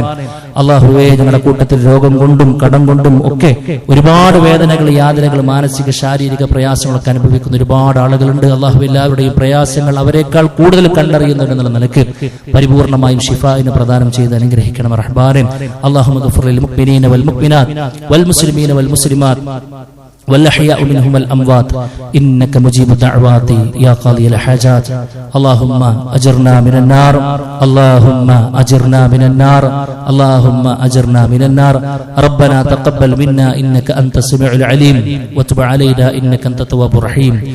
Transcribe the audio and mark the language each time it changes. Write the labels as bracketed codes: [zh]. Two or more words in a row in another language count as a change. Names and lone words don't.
[ml] അല്ലാഹുവേ, ഞങ്ങളുടെ കൂട്ടത്തിൽ രോഗം കൊണ്ടും കടം കൊണ്ടും ഒക്കെ ഒരുപാട് വേദനകൾ, യാതനകൾ, മാനസിക ശാരീരിക പ്രയാസങ്ങളൊക്കെ അനുഭവിക്കുന്ന ഒരുപാട് ആളുകളുണ്ട്. അല്ലാഹുവേ, എല്ലാവരുടെയും പ്രയാസങ്ങൾ അവരെക്കാൾ കൂടുതൽ കണ്ടറിയുന്നവരെന്നുള്ള നിലക്ക് പരിപൂർണമായും ഷിഫായിന് പ്രദാനം ചെയ്ത് അനുഗ്രഹിക്കണം റഹ്മാനെ. [ar] اللهم اغفر للمؤمنين والمؤمنات والمسلمين والمسلمات والأحياء منهم الأموات إنك مجيب الدعوات يا قاضي الحاجات. اللهم أجرنا من النار، اللهم أجرنا من النار، اللهم أجرنا من النار. ربنا تقبل منا إنك أنت السميع العليم وتب علينا إنك أنت التواب الرحيم.